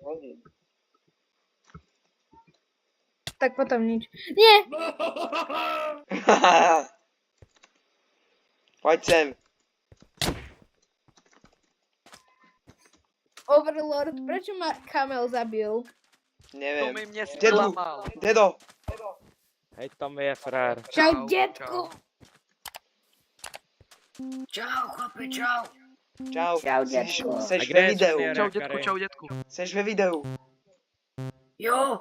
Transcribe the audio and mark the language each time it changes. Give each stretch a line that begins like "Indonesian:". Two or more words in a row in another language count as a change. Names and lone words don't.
Slovak: Tak potom nič. Nie! Poď sem. Overlord, prečo ma Kamel zabil?
Czech: To
Slovak: Neviem.
Czech: mi mě
Slovak: Dedu.
Czech: zklamal.
Slovak: Dedo. Hej, tam je frér. Čau, detko! Čau, chlapi, čau. Čau. Čau,
Czech: Seš,
Slovak: detko.
Czech: seš
Slovak: A kde
Czech: ve
Slovak: je
Czech: videu.
Slovak: Sonier?
Czech: Čau dětku. Seš ve videu. Jo,